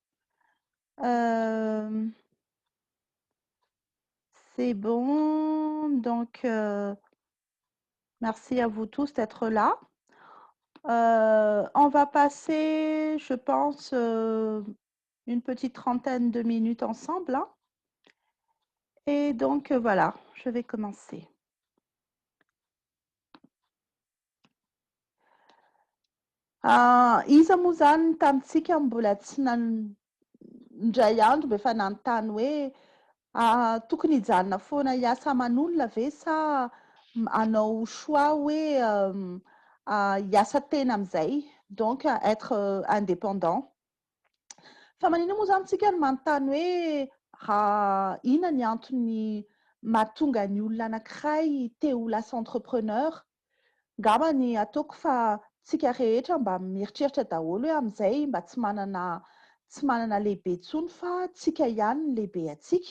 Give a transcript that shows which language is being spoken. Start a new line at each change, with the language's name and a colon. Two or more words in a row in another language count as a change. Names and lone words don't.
French: C'est bon, donc merci à vous tous d'être là. On va passer, je pense, une petite trentaine de minutes ensemble, hein. Et donc voilà, je vais commencer.
Malagasy: Iza moa zany tamintsika mbola tsy nandray andro mba efa nanontany hoe tokony hijanona foana hiasa aman'olona ve sa hanao choix hoe hiasa tena am'izay,
French: donc être indépendant.
Malagasy: Fa maninona moa zany tsika no manontany hoe inona ny antony mahatonga ny olona anankiray te ho lasa entrepreneur? Angamba ny ataoko fa tsika rehetra mba mieritreritra daholo hoe am'izay mba tsy manana lehibe intsony fa tsika ihany ny lehibe atsika.